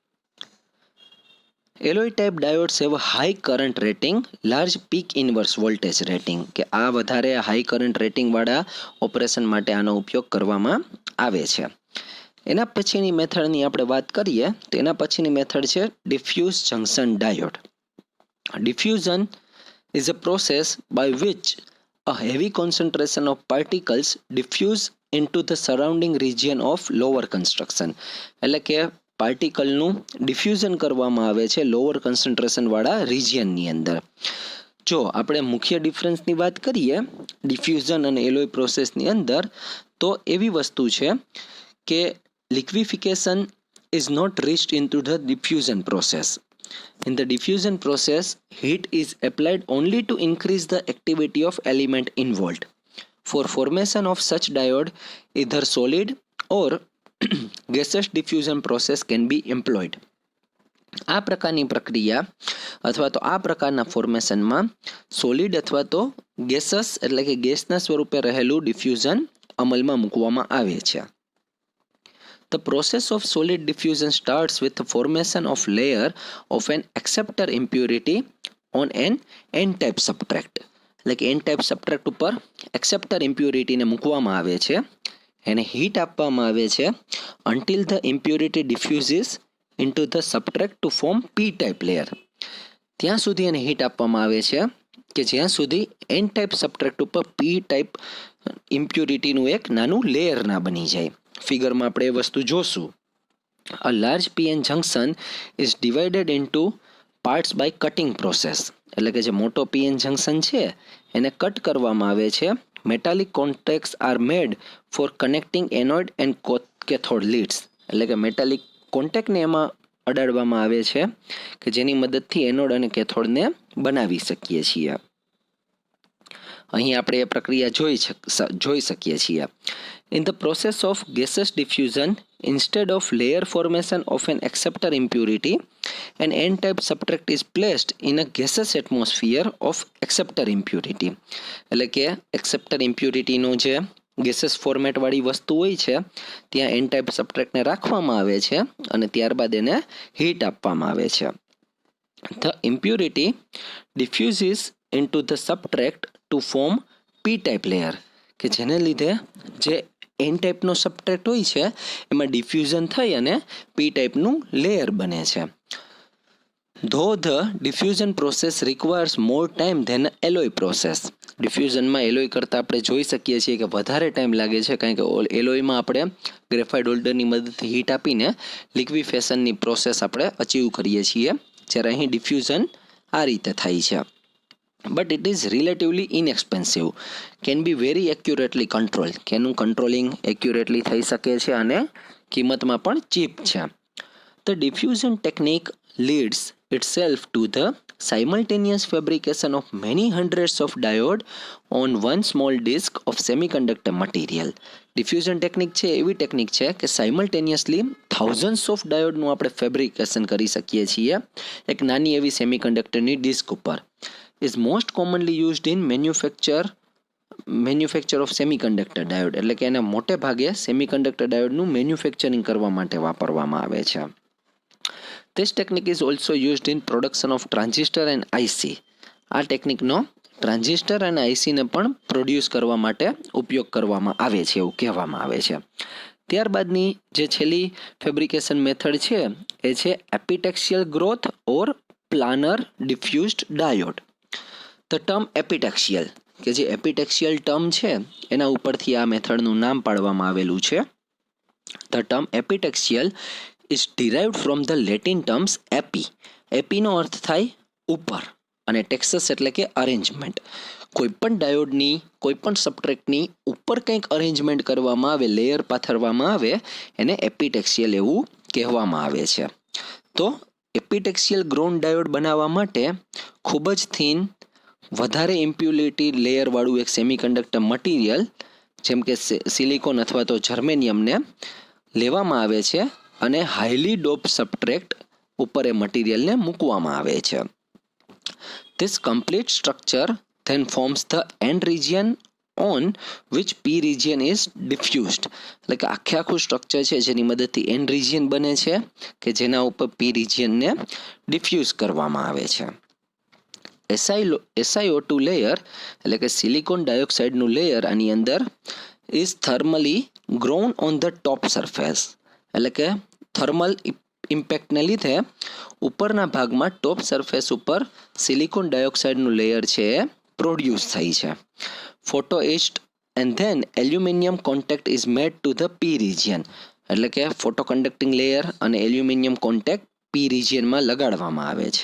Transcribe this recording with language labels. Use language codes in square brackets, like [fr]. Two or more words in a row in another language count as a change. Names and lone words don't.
[en] Alloy type diodes have high current rating, large peak inverse voltage rating. [gu] કે આ વધારે [en] high current [gu] રેટિંગવાળા ઓપરેશન માટે આનો ઉપયોગ કરવામાં આવે છે. એના પછીની મેથડની આપણે વાત કરીએ તો એના પછીની મેથડ છે [en] diffuse junction diode. Diffusion is a process by which a heavy concentration of particles diffuse into the surrounding region of lower construction. [gu] એટલે કે પાર્ટિકલનું ડિફ્યુઝન કરવામાં આવે છે [en] lower concentration [gu] વાળા રિજિયનની અંદર. જો આપણે મુખ્ય ડિફરન્સની વાત કરીએ ડિફ્યુઝન અને એલોય પ્રોસેસની અંદર, તો એવી વસ્તુ છે કે [en] liquefaction is not reached into the diffusion process. In the diffusion process, heat is applied only to increase the activity of element involved. For formation of such diode, either solid or gaseous diffusion process can be employed. [gu] આ પ્રકારની પ્રક્રિયા અથવા તો આ પ્રકારના ફોર્મેશનમાં સોલિડ અથવા તો ગેસસ એટલે કે ગેસના સ્વરૂપે રહેલું ડિફ્યુઝન અમલમાં મૂકવામાં આવે છે. [en] The process of solid diffusion starts with the formation of layer of an acceptor impurity on an n-type substrate. [gu] એટલે કે [en] n-type substrate [gu] ઉપર [en] acceptor impurity [gu] ને મૂકવામાં આવે છે, એને હીટ આપવામાં આવે છે [en] until the impurity diffuses into the substrate to form p-type layer. [gu] ત્યાં સુધી એને હીટ આપવામાં આવે છે કે જ્યાં સુધી [en] n-type substrate [gu] ઉપર [en] p-type impurityનું [gu] એક નાનું લેયર ના બની જાય. ફિગરમાં આપણે એ વસ્તુ જોશું. [en] A large PN junction is divided into parts by cutting process. [gu] એટલે કે જે મોટો PN જંક્શન છે એને કટ કરવામાં આવે છે. [en] Metallic contacts are made for connecting anode and cathode leads. [gu] એટલે કે [en] metallic contact [gu] એમાં અડાડવામાં આવે છે કે જેની મદદથી એનોડ અને કેથોડને બનાવી શકીએ છીએ. અહીં આપણે એ પ્રક્રિયા જોઈ શકીએ છીએ. [en] In the process of gaseous diffusion, instead of layer formation of an acceptor impurity, an n-type substrate is placed in a gaseous atmosphere of acceptor impurity. [gu] એટલે કે [en] acceptor impurity [gu] નો જે ગેસેસ ફોર્મેટ વાળી વસ્તુ હોય છે ત્યાં [en] n-type substrate [gu] ને રાખવામાં આવે છે અને ત્યારબાદ એને હીટ આપવામાં આવે છે. [en] The impurity diffuses into the substrate to form p-type layer, [gu] કે જેને લીધે જે n-type નો સબસ્ટ્રેટ હોય છે એમાં ડિફ્યુઝન થઈ અને p-type નું લેયર બને છે. [en] Though the diffusion process requires more time than alloy process. [gu] ડિફ્યુઝનમાં એલોય કરતાં આપણે જોઈ શકીએ છીએ કે વધારે ટાઈમ લાગે છે, કારણ કે એલોયમાં આપણે [en] graphite holder [gu] મદદથી હીટ આપીને લિક્વિફેશનની પ્રોસેસ આપણે અચીવ કરીએ છીએ, જ્યારે અહીં ડિફ્યુઝન આ રીતે થાય છે. [en] But it is relatively inexpensive, can be very accurately controlled, [gu] કે એનું કંટ્રોલિંગ એક્યુરેટલી થઈ શકે છે અને કિંમતમાં પણ ચીપ છે. [en] The diffusion technique leads itself to the simultaneous fabrication of many hundreds of diode on one small disk of semiconductor material. [gu] ડિફ્યુઝન ટેકનિક છે એવી ટેકનિક છે કે [en] simultaneously thousands of diode [gu] આપણે ફેબ્રિકેશન કરી શકીએ છીએ એક નાની એવી સેમિકન્ડક્ટરની ડિસ્ક ઉપર. [en] is most commonly used in manufacture of semiconductor diode. [gu] એટલે કે એને મોટે ભાગે સેમિકન્ડક્ટર ડાયોડનું મેન્યુફેક્ચરિંગ કરવા માટે વાપરવામાં આવે છે. [en] This technique is also used in production of transistor and IC. [gu] આ ટેકનિકનો ટ્રાન્ઝિસ્ટર અને આઈસીને પણ પ્રોડ્યુસ કરવા માટે ઉપયોગ કરવામાં આવે છે એવું કહેવામાં આવે છે. ત્યારબાદની જે છેલ્લી ફેબ્રિકેશન મેથડ છે એ છે [en] epitaxial growth or planar diffused diode. the term epitaxial, [gu] કે જે એપિટેક્સિયલ ટર્મ છે એના ઉપરથી આ મેથડનું નામ પાડવામાં આવેલું છે. [en] the term epitaxial is derived from the Latin terms epi. [gu] એપીનો અર્થ થાય ઉપર અને ટેક્સસ એટલે કે અરેન્જમેન્ટ. કોઈપણ ડાયોડની કોઈપણ સબસ્ટ્રેટની ઉપર કંઈક અરેન્જમેન્ટ કરવામાં આવે, લેયર પાથરવામાં આવે, એને એપિટેક્સિયલ એવું કહેવામાં આવે છે. તો એપિટેક્સિયલ ગ્રોન ડાયોડ બનાવવા માટે ખૂબ જ થીન વધારે ઇમ્પ્યુરિટી લેયરવાળું એક [en] semiconductor material [gu] જેમ કે સિલિકોન અથવા તો જર્મેનિયમને લેવામાં આવે છે અને [en] highly dope substrate [gu] ઉપર એ મટીરિયલને મૂકવામાં આવે છે. [en] This complete structure then forms the N region on which P region is diffused. [gu] એટલે કે આખું સ્ટ્રક્ચર છે જેની મદદથી [en] N region [gu] બને છે કે જેના ઉપર [en] P regionને [gu] ડિફ્યુઝ કરવામાં આવે છે. SiO2 લેયર એટલે કે સિલિકોન ડાયોક્સાઇડનું લેયર આની અંદર [en] is thermally grown on the top surface. [gu] એટલે કે [en] thermal impact [gu] લીધે ઉપરના ભાગમાં [en] top surface [gu] ઉપર સિલિકોન ડાયોક્સાઇડનું લેયર છે એ પ્રોડ્યુસ થાય છે. [en] photo ist and then aluminium contact is made to the P region, [gu] એટલે કે [en] photo conducting layer [gu] અને [en] aluminium contact P region [gu] લગાડવામાં આવે છે.